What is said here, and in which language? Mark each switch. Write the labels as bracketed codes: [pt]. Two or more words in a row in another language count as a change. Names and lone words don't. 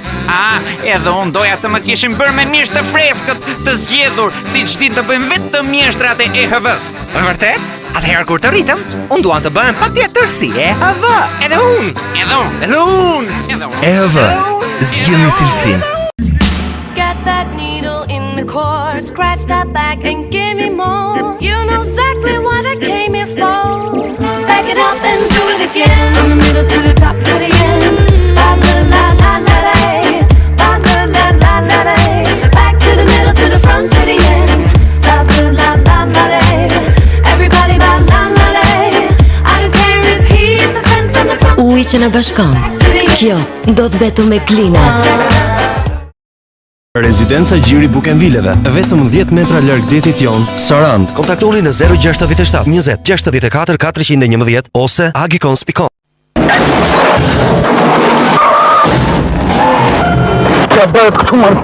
[sq] Edhe unë doja të më kishin bërë me mjesht të freskët të zgjedhur, siç din të bëjmë vetëm mjeshtrat e EHV-s. Vërtet? Atëherë kur të rritem, unë duan të bëhem patjetër si EHV. Edhe unë. EHV, zgjidhni cilësinë. [en] Get that needle in the core, scratch that back and give me more. You know exactly what I came here for. Back it up and do it again. From the middle to the top to the end. La la la la la la. La la la la la la. Back to the middle to the front to the end. La la la la la. Everybody la la la la. I don't care if he's a friend from the front. [sq] Uji që na bashkon. Kjo ndodh vetëm me Glina. Rezidenca Gjiri Bukenvileve, vetëm 10 metra larg detit jon, Sarand. Kontaktoni në 067 20 64 411 ose agicons.com. Qa bëhet këtu mërë?